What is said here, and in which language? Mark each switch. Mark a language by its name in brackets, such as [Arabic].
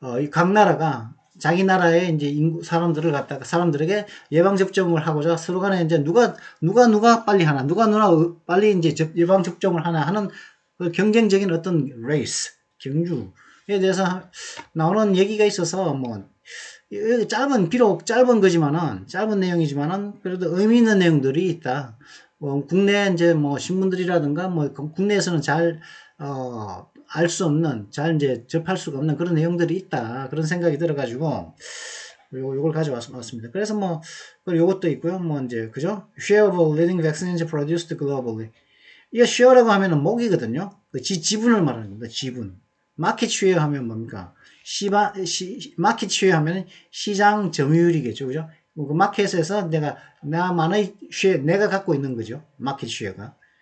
[Korean] 각 나라가 자기 나라의 이제 인구 사람들을 갖다가 사람들에게 예방 접종을 하고자 서로 간에 이제 누가 빨리 하나, 누가 빨리 이제 예방 접종을 하나 하는 그 경쟁적인 어떤 레이스, 경주에 대해서 나오는 얘기가 있어서 뭐 비록 짧은 거지만은 짧은 내용이지만은 그래도 의미 있는 내용들이 있다. 국내 이제 뭐 신문들이라든가 뭐 국내에서는 잘 알 수 없는, 잘 이제 접할 수가 없는 그런 내용들이 있다. 그런 생각이 들어가지고, 요걸 가져왔습니다. 그래서 뭐, 요것도 있고요. 뭐 이제, 그죠? [English] Share of leading vaccines produced globally. [Korean] 이 share라고 하면은 목이거든요. 그 지분을 말하는 겁니다. 지분. market share 하면 뭡니까? market share 하면 시장 점유율이겠죠. 그죠? 그 마켓에서 나만의 share, 내가 갖고 있는 거죠. market share가.